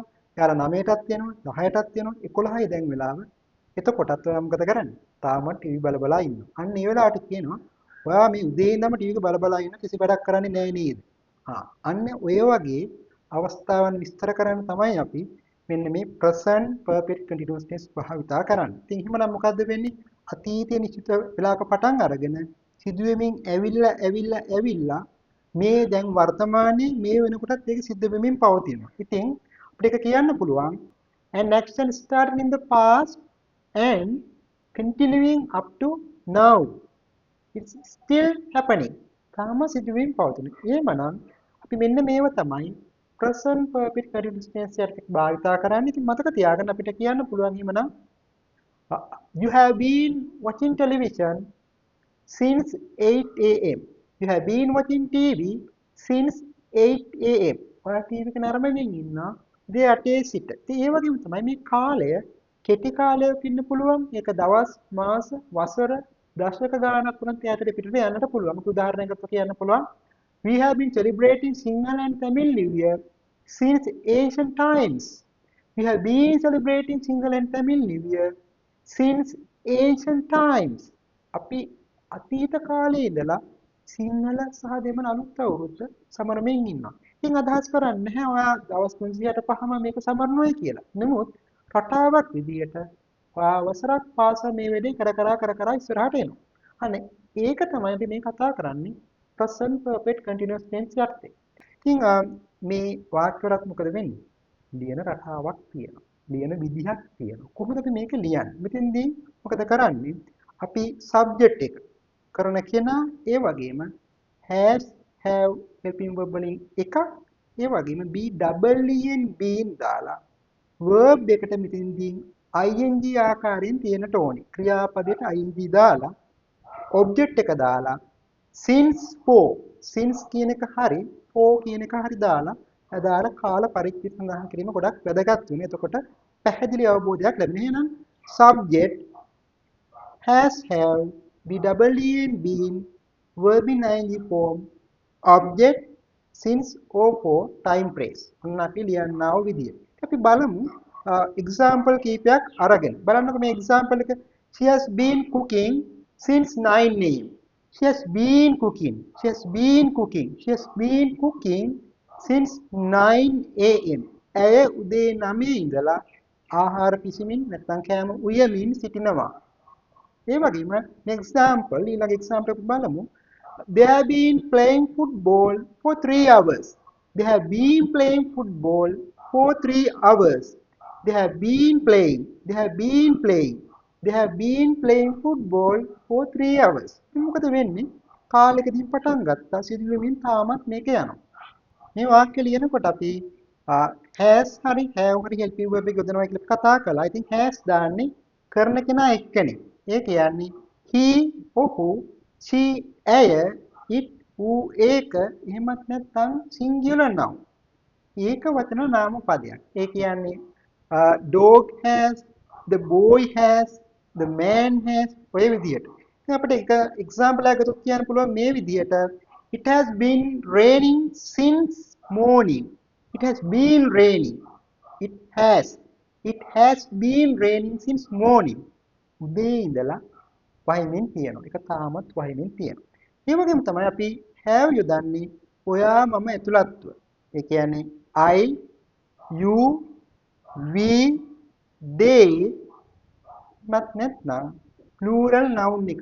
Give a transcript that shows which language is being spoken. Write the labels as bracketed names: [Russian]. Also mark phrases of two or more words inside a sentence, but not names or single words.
[Sinhala] එයාලා 9ටත් යනවා, 10ටත් යනවා, 11යි දැන් වෙලාව. එතකොටත් ඔයා මොකද කරන්නේ? තාම ටීවී බලා ඉන්නවා. අන්න ඒ වෙලාවට කියනවා ඔයා මේ උදේ ඉඳන්ම ටීවී එක බලා ඉන්න කිසි වැඩක් කරන්නේ නැහැ නේද? අන්න ඔය වගේ අවස්ථාවන් විස්තර කරන්න තමයි අපි මෙන්න මේ [English] present perfect continuous tense [Sinhala] භාවිතා කරන්නේ. ඉතින් එහෙමනම් මොකද්ද වෙන්නේ? අතීතයේ නිශ්චිත වෙලාවක පටන් අරගෙන සිදුවෙමින් ඇවිල්ලා මේ දැන් වර්තමානයේ මේ වෙනකොටත් ඒක සිද්ධ වෙමින් පවතිනවා. ඉතින් අපිට ඒක කියන්න පුළුවන් [English] an action started in the past and continuing up to now. It's still happening. [Sinhala] තාම සිදුවීම් පවතින. එහෙමනම් අපි මෙන්න මේව තමයි [English] present perfect continuous tense [Sinhala] එකට භාවිතා කරන්නේ. ඉතින් මතක තියාගන්න අපිට කියන්න පුළුවන් එහෙමනම් [English] you have been watching television since 8 a.m. You have been watching TV since 8 a.m. [Sinhala] ඔයා ටීවී එක නරඹමින් ඉන්නවා දේ 8 සිට. ඉතින් ඒ වගේම තමයි මේ කාලය කෙටි කාලයක් ඉන්න පුළුවන්. ඒක දවස්, මාස, වසර, දශක ගානක් වුණත් ඈතට පිටට යන්නට පුළුවන්. උදාහරණයකට කියන්න පුළුවන් [English] we have been celebrating Sinhala and Tamil New Year since ancient times. We have been celebrating Sinhala and Tamil New Year since ancient times. [Sinhala] අපි අතීත කාලේ ඉඳලා සිංහල සහ දෙමළ අලුත් අවුරුද්ද සමරමින් ඉන්නවා. ඉතින් අදහස් කරන්නේ නැහැ ඔයා දවස් 365ම මේක සමරනවායි කියලා. නමුත් රටාවක් විදියට ඔයා වසරක් පාසා මේ වැඩේ කර කර ඉස්සරහට එනවා. අනේ ඒක තමයි අපි මේ කතා කරන්නේ [English] present perfect continuous tense [Sinhala] යටතේ. ඉතින් මේ වාක්‍යවලත් මොකද වෙන්නේ? ලියන රටාවක් තියෙනවා. ලියන විදිහක් තියෙනවා. කොහොමද අපි මේක ලියන්නේ? මෙතෙන්දී මොකද කරන්නේ? අපි subject එක කරන කෙනා ඒ වගේම [English] has have helping verb [Sinhala] වලින් එකක් ඒ වගේම [English] be double en been [Sinhala] දාලා verb එකට මෙතෙන්දී ing ආකාරයෙන් තියෙනට ඕනේ. ක්‍රියාපදයට ing දාලා object එක දාලා since කියන එක හරි for කියන එක හරි දාලා අදාළ කාල පරිච්ඡේද සඳහන් කිරීම ගොඩක් වැදගත් වෙනවා. එතකොට පැහැදිලි අවබෝධයක් ලැබෙනවා. [English] එහෙනම් subject has have be double en been verb in ing form object since or for time phrase. [Sinhala] ඔන්න අපි ලියන්නා වූ විදිය. අපි බලමු example කීපයක් අරගෙන. බලන්නකෝ මේ example එක. [English] She has been cooking since 9 a.m. She has been cooking. She has been cooking. She has been cooking since 9 a.m. [Sinhala] ඇය උදේ 9 ඉඳලා ආහාර පිසීමින් නැත්නම් කෑම උයමින් සිටිනවා. ඒ වගේම example ඊළඟ example එක බලමු. [English] They have been playing football for 3 hours. They have been playing football for 3 hours. They have been playing. They have been playing. They have been playing football for 3 hours. [Sinhala] ඉතින් මොකද වෙන්නේ? කාලෙකදී පටන් ගත්තා සිදුවෙමින් තාමත් මේක යනවා. මේ වාක්‍ය ලියනකොට අපි has හරි have හරි [English] helping verb [Sinhala] එක යොදනවා කියලා කතා කළා. ඉතින් has දාන්නේ කරන කෙනා එක්කනේ. ඒ කියන්නේ he ඔහු she ඇය it ඌ ඒක එහෙමත් නැත්නම් [English] singular noun. [Sinhala] ඒක වචන නාම පදයක්. ඒ කියන්නේ [English] dog has, the boy has, the man has [Sinhala] ඔය විදිහට. දැන් අපිට එක එක්සැම්පල් එකක් ගත්තොත් කියන්න පුළුවන් මේ විදිහට [English] it has been raining since morning. It has been raining. It has. It has been raining since morning. [Sinhala] උදේ ඉඳලා වහිමින් තියෙනවා. ඒක තාමත් වහිමින් තියෙනවා. ඒ වගේම තමයි අපි have යොදන්නේ ඔයා මම ඇතුළත්ව. ඒ කියන්නේ [English] I, you, we, they [Sinhala] මත් නැත්නම් [English] plural noun [Sinhala] එකක්.